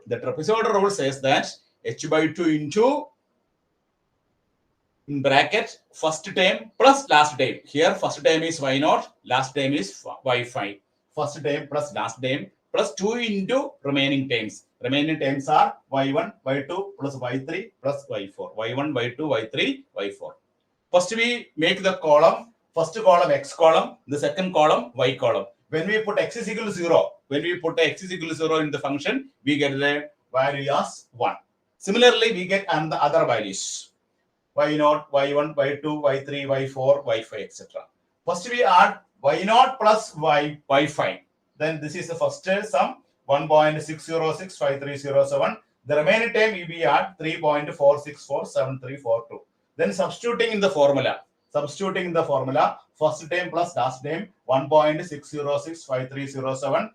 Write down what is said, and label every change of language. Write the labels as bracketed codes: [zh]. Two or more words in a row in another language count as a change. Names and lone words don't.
[en] The trapezoidal rule says that h by 2 into, in bracket, first term plus last term. Here first term is y naught, last term is y5. First term plus last term plus 2 into remaining terms. Remaining terms are y1, y2 plus y3 plus y4. y1, y2, y3, y4. First we make the column, first column x column, the second column y column. When we put x is equal to 0, when we put x is equal to 0 in the function, we get the value as 1. Similarly, we get the other values. y0, y1, y2, y3, y4, y5, etc. First we add y0 plus y5. Then this is the first sum, 1.6065307. The remaining time we be at 3.4647342. Then substituting in the formula, first time plus last time 1.6065307.